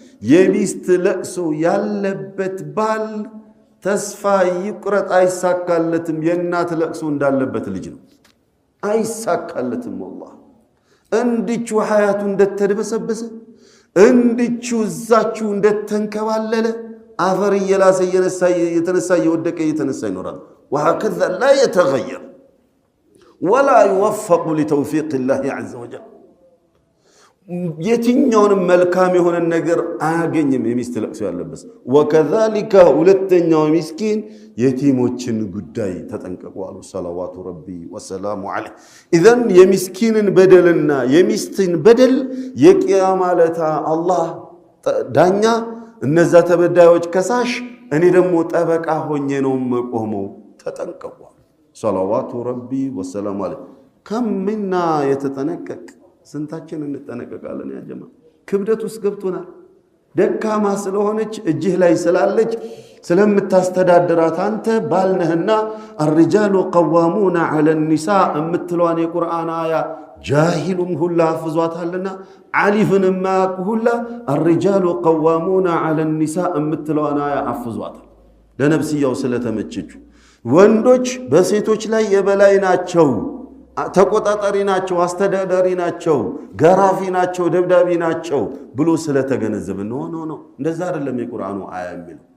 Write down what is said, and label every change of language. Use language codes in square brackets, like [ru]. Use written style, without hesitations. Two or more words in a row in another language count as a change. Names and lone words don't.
[am] የሚስት ለቅሶ ያለበት ባል ተስፋ ይቁረጥ አይሳካለትም የእናት ለቅሶ እንዳለበት ልጅ ነው አይሳካለትም والله እንዲቹ ሐያቱ እንደተደበሰበሰ እንዲቹ እዛችሁ እንደተንከባለለ አፈር እየላሰ የተነሳ የወደቀ የተነሳ ይኖራል [ar] وهكذا لا يتغير ولا يوفق لتوفيق الله عز وجل [am] የትኛውን መልካም የሆነ ነገር አያገኝም የሚስት ለቅሶ ያለበት وكذلك ሁለተኛው ምስኪን የቲሞችን ጉዳይ ተጠንቀቁ አሉ [ar] صلوات ربي وسلامه عليه [am] اذا የምስኪንን በደልና የሚስትን በደል የቂያማ ለታ አላህ ዳኛ እነዛ ተበዳዮች ከሳሽ እኔ ደግሞ ጠበቃ ሆኜ ነው መቆመው ተጠንቀቁ [ar] صلوات ربي وسلامه عليه [am] ከምና የተጠነቀቀ ስንታችን እንጠነቀቃለን ያ ጀማ ክብደት ውስጥ ገብቶናል ደካማ ስለሆነች እጅህ ላይ ስላለች ስለምታስተዳድራት አንተ ባልነህና [ar] الرجال قوامون على النساء [am] እምትሏን የቁርአን አያ ጃሂሉም ሁላ አፍዟታልና ዓሊፍንም ማያውቁ ሁላ [ar] الرجال قوامون على النساء [am] እምትሏን አያ አፍዟታል ለነብስያው ስለተመቸቹ ወንዶች በሴቶች ላይ የበላይ ናቸው ተቆጣጣሪ ናቸው አስተዳዳሪ ናቸው ገራፊ ናቸው ደብዳቢ ናቸው ብሎ ስለተገነዘበ ነው እንደዛ አይደለም የቁርአኑ አያ የሚለው